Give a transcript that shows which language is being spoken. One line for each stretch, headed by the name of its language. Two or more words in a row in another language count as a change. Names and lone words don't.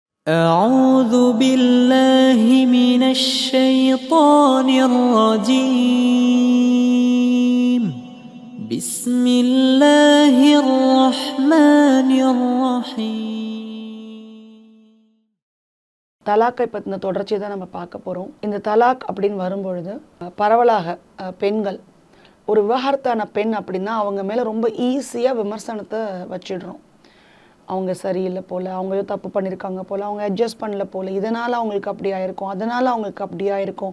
Arabic: أعوذ بالله من الشيطان الرجيم بسم الله الرحمن الرحيم.
Tamil: தலாக்கை பற்றின தொடர்ச்சி தான் நம்ம பார்க்க போகிறோம். இந்த தலாக் அப்படின்னு வரும்பொழுது பரவலாக பெண்கள் ஒரு விவாகரத்தான பெண் அப்படின்னா அவங்க மேலே ரொம்ப ஈஸியாக விமர்சனத்தை வச்சிடுறோம். அவங்க சரியில்லை போல், அவங்க ஏதோ தப்பு பண்ணியிருக்காங்க போல், அவங்க அட்ஜஸ்ட் பண்ணல போல், இதனால் அவங்களுக்கு அப்படி ஆயிருக்கும், அதனால் அவங்களுக்கு அப்படி ஆயிருக்கும்.